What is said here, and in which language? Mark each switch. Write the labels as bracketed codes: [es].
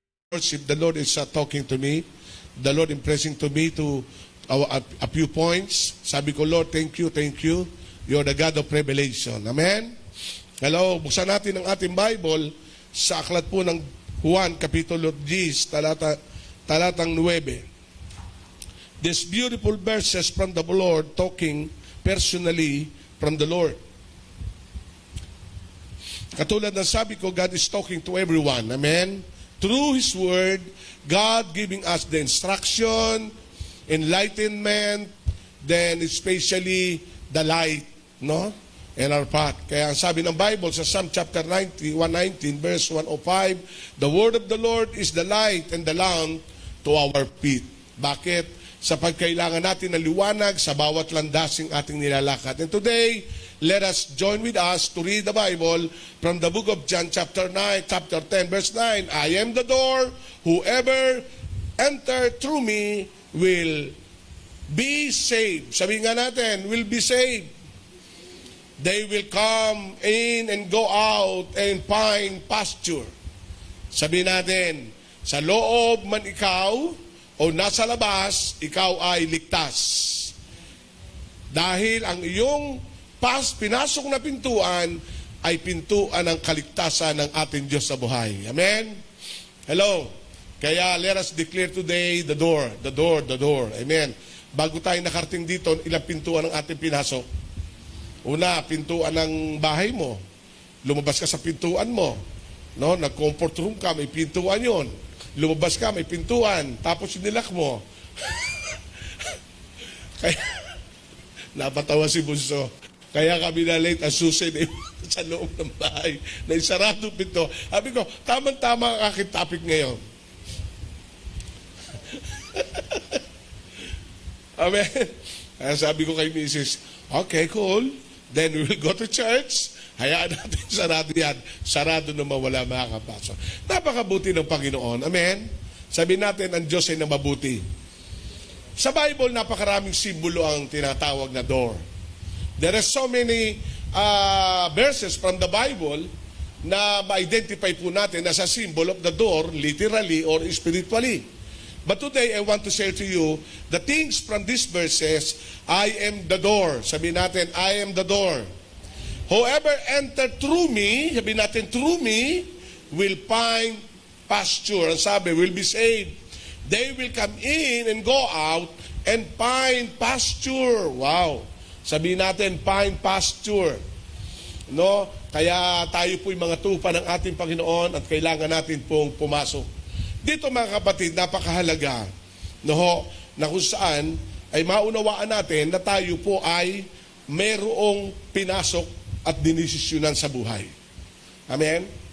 [en] If the Lord is talking to me, the Lord impressing to me to a few points. [tl] Sabi ko, [en] Lord, thank you. You're the God of revelation. Amen? [tl] Hello, buksan natin ang ating Bible sa aklat po ng Juan, Kapitulo 10, talatang 9. [en] These beautiful verses from the Lord talking personally from the Lord. [tl] Katulad ng sabi ko, [en] God is talking to everyone. Amen? Through His Word, God giving us the instruction, enlightenment, then especially the light, no? In our path. [tl] Kaya ang sabi ng Bible sa [en] Psalm chapter 119, verse 105, the Word of the Lord is the light and the lamp to our feet. Bakit? [tl] Sa pagkailangan natin ng liwanag sa bawat landasing ating nilalakad. [en] And today, let us join with us to read the Bible from the book of John chapter 10, verse 9. I am the door. Whoever enter through me will be saved. [tl] Sabihin nga natin, [en] will be saved. They will come in and go out and find pasture. [tl] Sabihin natin, sa loob man ikaw o nasa labas, ikaw ay ligtas. Dahil ang iyong pinasok na pintuan ay pintuan ng kaligtasan ng ating Diyos sa buhay. Amen? Hello? [en] Kaya let us declare today the door. [tl] Amen? Bago tayo nakarating dito, ilang pintuan ang ating pinasok? Una, pintuan ng bahay mo. Lumabas ka sa pintuan mo. No? Nag-comfort room ka, may pintuan yon. Lumabas ka, may pintuan. Tapos sinilak mo. Kaya, napatawa si Bunso. Kaya kami na late as susi na sa loob ng bahay na isarado pinto. Sabi ko, tamang-tama ang aking topic ngayon. Amen. Kaya sabi ko kay Mrs., [en] okay, cool. Then we will go to church. [tl] Hayaan natin sarado yan. Sarado na mawala makakapasok. Napakabuti ng Panginoon. Amen. Sabi natin, ang Diyos ay na mabuti. Sa Bible, napakaraming simbolo ang tinatawag na door. [en] There are so many verses from the Bible [tl] na ma-identify po natin [en] as a symbol of the door, literally or spiritually. But today, I want to share to you the things from these verses. I am the door. [tl] Sabihin natin, [en] I am the door. Whoever enter through me, sabihin natin, through me, will find pasture. [tl] Ang sabi, [en] will be saved. They will come in and go out and find pasture. Wow. [tl] Sabihin natin, [en] find pasture. No? [tl] Kaya tayo po'y mga tupa ng ating Panginoon at kailangan natin pong pumasok. Dito mga kapatid, napakahalaga, no, na kung saan ay maunawaan natin na tayo po ay mayroong pinasok at dinisisyonan sa buhay. Amen?